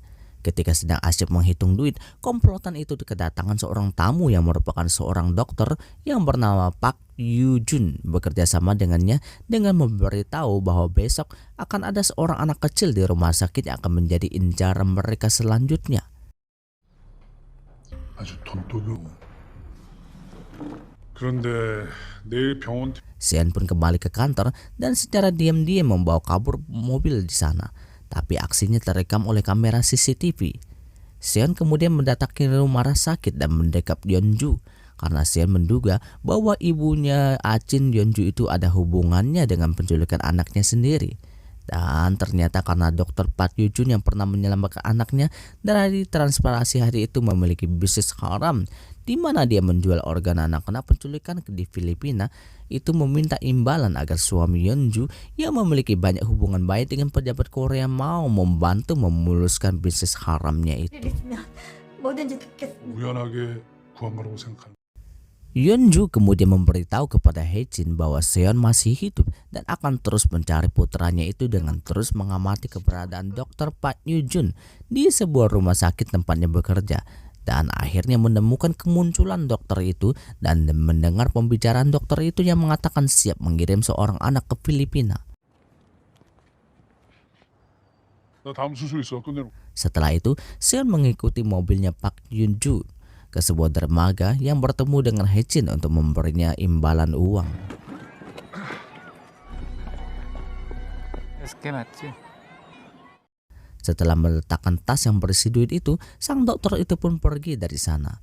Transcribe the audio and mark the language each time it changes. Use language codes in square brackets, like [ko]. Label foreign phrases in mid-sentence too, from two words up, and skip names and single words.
[id] Ketika sedang asyik menghitung duit, komplotan itu kedatangan seorang tamu yang merupakan seorang dokter yang bernama Park Yoo Jun bekerja sama dengannya dengan memberitahu bahwa besok akan ada seorang anak kecil di rumah sakit yang akan menjadi incaran mereka selanjutnya. [ko] 아주 돈독이. 그런데 내일 병원 [id] Seon pun kembali ke kantor dan secara diam-diam membawa kabur mobil di sana. Tapi aksinya terekam oleh kamera CCTV. Seon kemudian mendatangi rumah sakit dan mendekap Yeonju karena Seon menduga bahwa ibunya Achin Yeonju itu ada hubungannya dengan penculikan anaknya sendiri. Dan ternyata karena dokter Park Yoo Jun yang pernah menyelamatkan anaknya dari transplantasi hari itu memiliki bisnis haram di mana dia menjual organ anak-anak penculikan di Filipina, itu meminta imbalan agar suami Yeonju yang memiliki banyak hubungan baik dengan pejabat Korea mau membantu memuluskan bisnis haramnya itu. [ko] 우연하게 구한 거라고 생각하는. [id] Yeonju kemudian memberitahu kepada Hae Jin bahwa Seon masih hidup dan akan terus mencari putranya itu dengan terus mengamati keberadaan Dr. Park Yoo Jun di sebuah rumah sakit tempatnya bekerja. Dan akhirnya menemukan kemunculan dokter itu dan mendengar pembicaraan dokter itu yang mengatakan siap mengirim seorang anak ke Filipina. [ko] 나 다음 수술 있어. 끝내놓고. [id] Setelah itu, Seon mengikuti mobilnya Park Yeonju ke sebuah dermaga yang bertemu dengan Hae Jin untuk memberinya imbalan uang. Setelah meletakkan tas yang berisi duit itu, sang dokter itu pun pergi dari sana.